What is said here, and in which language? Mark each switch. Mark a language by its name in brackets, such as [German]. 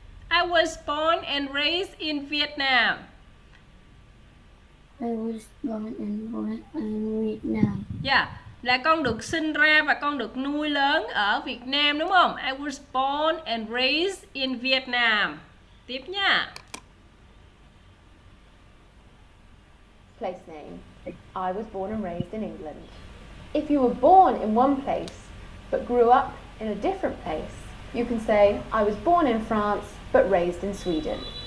[English] I was born and raised in Vietnam. I was born and raised in Vietnam. Yeah. [Vietnamese] là con được sinh ra và con được nuôi lớn ở Việt Nam đúng không? [English] I was born and raised in Vietnam. [Vietnamese] Tiếp nha. [English] Place name. I was born and raised in England. If you were born in one place but grew up in a different place, you can say I was born in France but raised in Sweden.